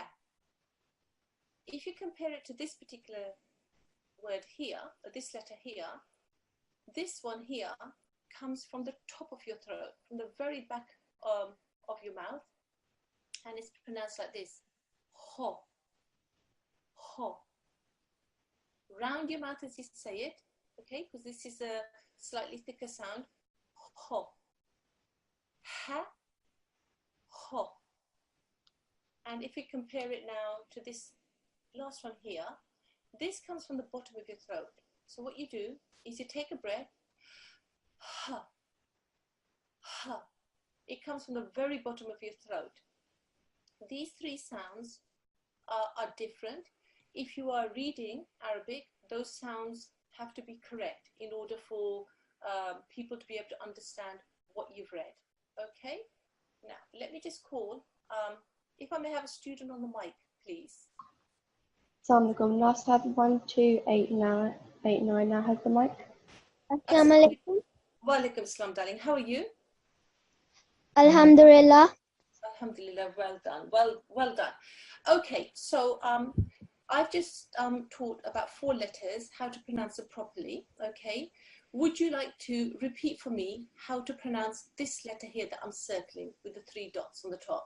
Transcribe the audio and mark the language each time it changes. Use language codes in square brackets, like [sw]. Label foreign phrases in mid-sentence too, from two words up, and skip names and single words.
[en] If you compare it to this particular word here, or this letter here, this one here comes from the top of your throat, from the very back of your mouth, and it's pronounced like this, ho, ho. Round your mouth as you say it, okay, because this is a slightly thicker sound, ho, ha, ho. And if we compare it now to this last one here, this comes from the bottom of your throat. So what you do is you take a breath, ha, ha. It comes from the very bottom of your throat. These 3 sounds are different. If you are reading Arabic, those sounds have to be correct in order for people to be able to understand what you've read. Okay? Now, let me just call, if I may have a student on the mic, please. [ar] السلام عليكم. [en] Last have 1289 now has the mic. [ar] السلام عليكم. وعليكم السلام, [en] darling. How are you? [ar] الحمد لله. الحمد لله, [en] well done. Well done. Okay, so I've just taught about 4 letters, how to pronounce them properly, okay? Would you like to repeat for me how to pronounce this letter here that I'm circling with the 3 dots on the top?